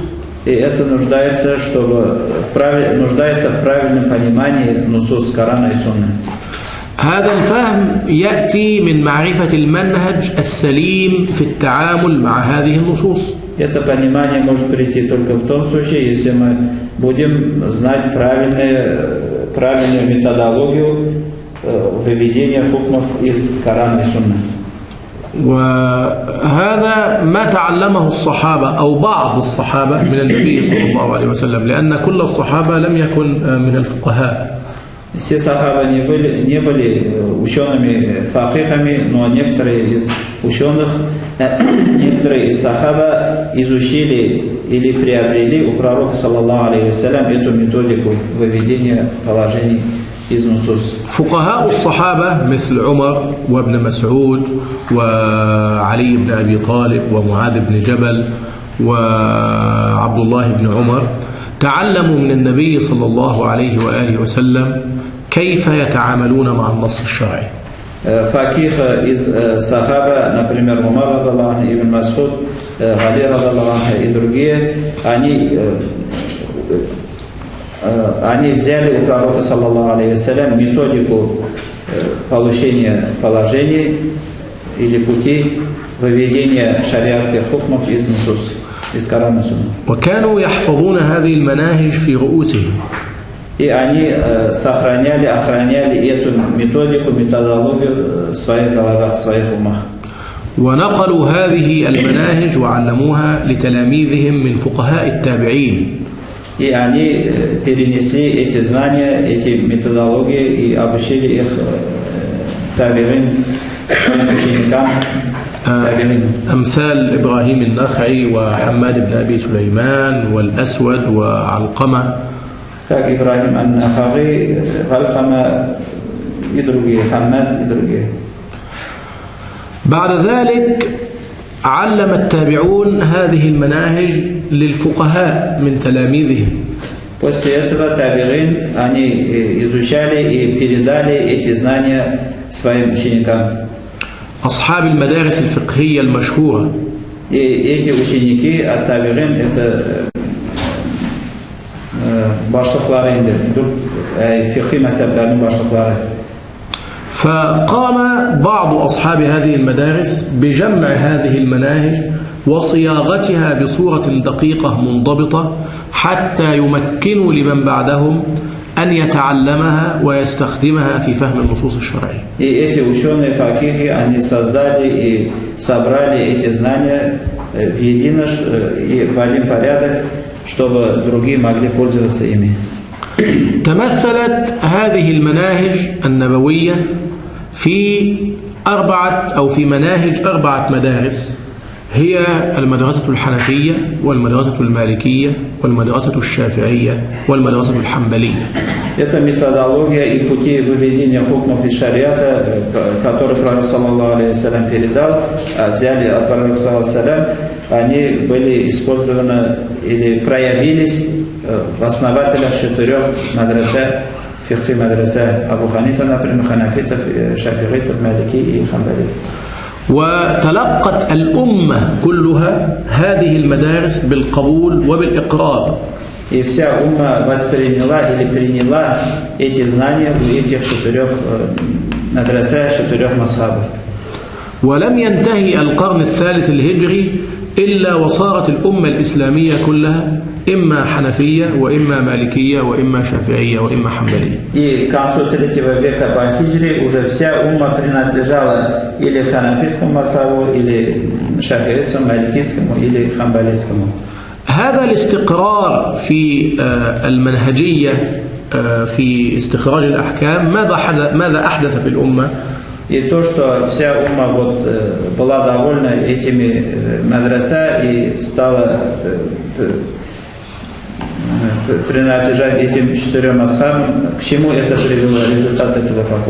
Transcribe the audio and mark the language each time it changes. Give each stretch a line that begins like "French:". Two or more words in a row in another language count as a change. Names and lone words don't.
Russian: И это нуждается в правильном понимании нусус Корана и Сунны.
Arabic: هذا الفهم يأتي من معرفة المنهج السليم في التعامل مع هذه النصوص.
Russian: Это понимание может прийти только в том случае, если мы будем знать правильную методологию выведения хукмов из Корана и Сунны.
Arabic: وهذا ما تعلمه الصحابة أو بعض الصحابة من النبي صلى الله عليه وسلم لأن كل الصحابة لم يكن من الفقهاء.
Russian: Все сахабы не были учеными факихами, но некоторые из ученых, некоторые из сахаба изучили или приобрели у пророка
Arabic: صلى الله عليه وسلم
Russian: эту методику выведения положений из нусус.
Arabic: فقهاء الصحابة مثل عمر وابن مسعود وعلي بن أبي طالب ومعاذ بن جبل وعبد الله بن عمر تعلموا من النبي صلى الله عليه وآله وسلم كيف يتعاملون مع النص الشرعي.
Russian: Факих из сахаба, например, Умар
Arabic: رضي الله عنه,
Russian: Ибн Мас'уд, Али
Arabic: رضي الله عنه
Russian: и другие, они взяли у пророка
Arabic: صلى الله عليه وسلم
Russian: методику получения положений или пути выведения шариатских хукмов из нусус, из Корана и Сунны.
Arabic: وكانوا يحفظون هذه المناهج في رؤوسهم.
Russian: И они охраняли эту методику, методологию в своих головах, в своих умах.
Arabic: ونقلوا هذه المناهج وعلموها لتلاميذهم من فقهاء التابعين.
Russian: И они перенесли эти знания, эти методологии и обучили их табиин, своим ученикам.
Arabic: أمثال إبراهيم النخعي وحماد بن أبي سليمان والأسود وعلقمة.
Russian: Как Ибрахим ан-Нахаи, Алкама и другие, Хаммад и другие.
Arabic: بعد ذلك علم التابعون هذه المناهج للفقهاء من تلاميذهم.
Russian: После этого табиин, они изучали и передали эти знания своим ученикам.
Arabic: أصحاب المدارس الفقهية المشهورة.
Russian: И эти ученики от табиин это
Tatar: башлыклары инде, фикhi мазхабларның башлыклары.
Arabic: فقام بعض أصحاب هذه المدارس بجمع هذه المناهج وصياغتها بصورة دقيقة منضبطة حتى يمكنوا لمن بعدهم أن يتعلمها ويستخدمها في فهم النصوص الشرعية.
Russian: И эти ученые факихи, они создали и собрали эти знания в один порядок, чтобы другие могли пользоваться ими.
Arabic: تمثلت هذه المناهج النبوية في مناهج 4 مدارس هي المدرسة الحنفية والمدرسة المالكية والمدرسة الشافعية والمدرسة الحنبلية.
Russian: Это методология и пути выведения хукмов из шариата, которые пророк
Arabic: صلى الله عليه وسلم
Russian: передал, взяли от пророка
Arabic: صلى الله عليه وسلم,
Russian: они были использованы или проявились в основателях 4 мадраса, фикхи мадраса Абу Ханифа, например, ханафитов, шафиитов, малики и хамбали.
Arabic: وتلقت الأمة كلها هذه المدارس بالقبول وبالإقرار.
Russian: И вся умма восприняла или приняла эти знания в этих 4 мадраса, 4 мазхабов.
Arabic: ولم ينتهي القرن الثالث الهجري إلا وصارت الأمة الإسلامية كلها إما حنفية وإما مالكية وإما شافعية وإما حنبلية.
Russian: И к концу 3 века по хиджре уже вся умма принадлежала или ханафитскому мазхабу, или шафиитскому, маликийскому, или хамбалийскому.
Arabic: هذا الاستقرار في المنهجية في استخراج الأحكام ماذا أحدث في الأمة؟
Russian: И то, что вся умма была довольна этими мадраса и стала принадлежать этим 4 мазхабам, к чему это привело, результат этого какой?